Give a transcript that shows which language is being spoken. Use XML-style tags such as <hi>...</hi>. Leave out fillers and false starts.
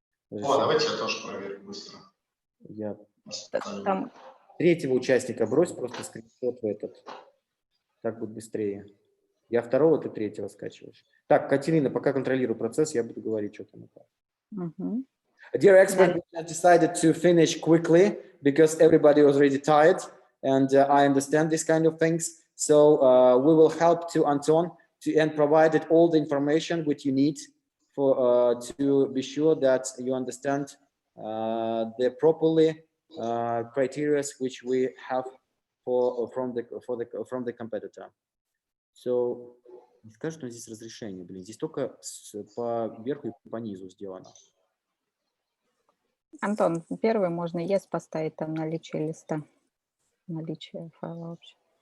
<ru>Давайте я тоже проверю быстро. Там... Третьего участника брось просто скриншот в этот. Так будет быстрее. Я второго, ты третьего скачиваешь. Так, Катерина, пока контролирую процесс, я буду говорить, что там.</ru> <en>Dear expert, we have decided to finish quickly because everybody was already tired, and I understand these kind of things. So we will help to Anton and provided all the information which you need for to be sure that you understand the properly criteria which we have from the competitor.</en> <ru>So, не скажешь, что здесь разрешение, блин, здесь только по верху и по низу сделано. Антон, первый можно yes поставить, там наличие листа, наличие файла вообще.</ru>